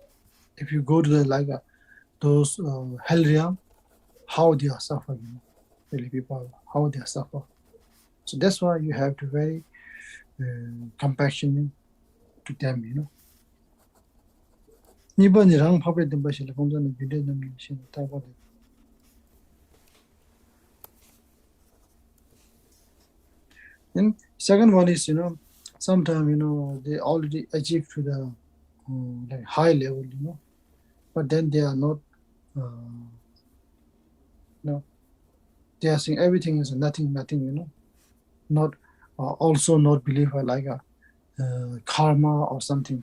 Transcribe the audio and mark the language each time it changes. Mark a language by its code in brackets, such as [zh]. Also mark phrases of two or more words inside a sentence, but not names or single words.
[en] If you go to the those hell realm, how they are suffering, really people, how they are suffering. So that's why you have to very compassionate to them. Niban rang phabet dem bashila komjana video dem shin ta ba. And second one is, sometimes, they already achieve to the like high level, but then they are not, they are saying everything is nothing, not also not believe like a karma or something.